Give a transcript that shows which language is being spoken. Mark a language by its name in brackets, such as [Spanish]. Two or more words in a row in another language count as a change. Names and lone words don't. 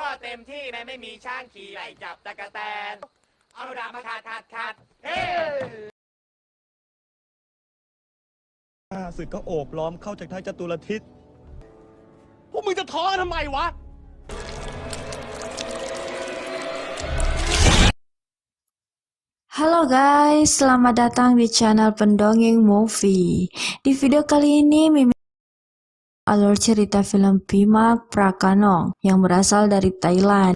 [Thai] ต็มที่แม้ไม่มีช้างขี่ไล่จับตะกะแตนเอาดาบมาขัดเฮ้ ข้าศึกก็โอบล้อมเข้าจากทางจตุรทิศ พวกมึงจะท้อทำไมวะ [Indonesian] Halo guys, selamat datang di channel Pendongeng Movie. Di video kali ini Mimin alur cerita film Pimak Prakanong yang berasal dari Thailand.